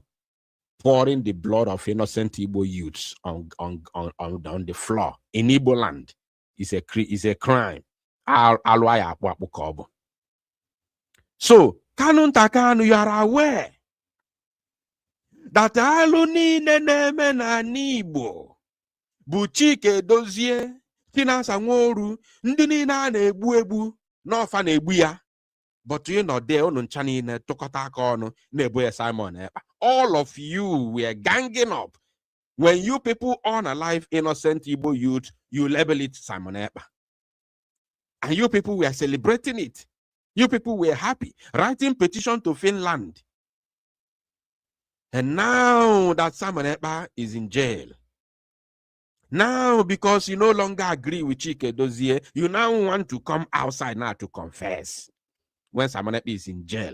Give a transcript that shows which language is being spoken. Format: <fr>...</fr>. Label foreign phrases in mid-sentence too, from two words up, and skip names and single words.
<en>Pouring the blood of innocent Igbo youths on the floor in Igbo land is a crime.</en> <ig>So, Kanu Takanu,</ig> <en>you are aware that</en> <ig>alụ niile na-eme na Igbo bụ Chike Dozie, Chinasa Nworu, ndị niile a na-egbu n'ọfa na-egbu ya.</ig> <en>But you know, there</en> <ig>unu ncha niile tụkọta aka ọnụ na-ebo ya Simon Ekpa.</ig> <en>All of you were ganging up. When you people unalive innocent Igbo youth, you label it Simon Ekpa. And you people were celebrating it. You people were happy, writing petition to Finland. And now that Simon Ekpa is in jail, now because you no longer agree with Chike Dozie, you now want to come outside now to confess when Simon Ekpa is in jail.</en>